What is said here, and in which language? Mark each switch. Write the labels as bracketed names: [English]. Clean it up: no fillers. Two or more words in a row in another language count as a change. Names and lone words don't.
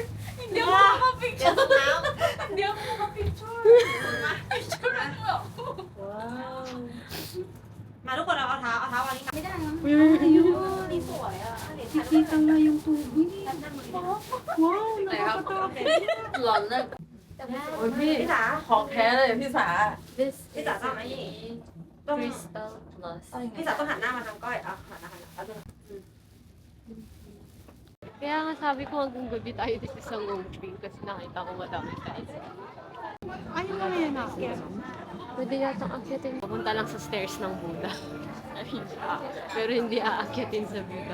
[Filipino] Hindi ako makapicture. Hindi ako makapicture. Picture mo ako. Nakikita nga yung tubig. Wow, nakakatakot. [Thai] ร้อนเลยโอ้ยพี่ของแท้เลยพี่สา [English] This [Thai] พี่จ๋าต้องไอ้นี่ Crystal Plus. พี่จ๋าต้องหันหน้ามาทางก้อยอ่ะหันหน้าเอาดู [Filipino] Kaya nga sabi ko hanggang gabi tayo dito sa Ngoping kasi nakita ko madami tayo. Ayaw mo yan ako. Pwede yatang akyatin. Papunta lang sa stairs ng Buddha. Pero hindi aakyatin sa Buddha.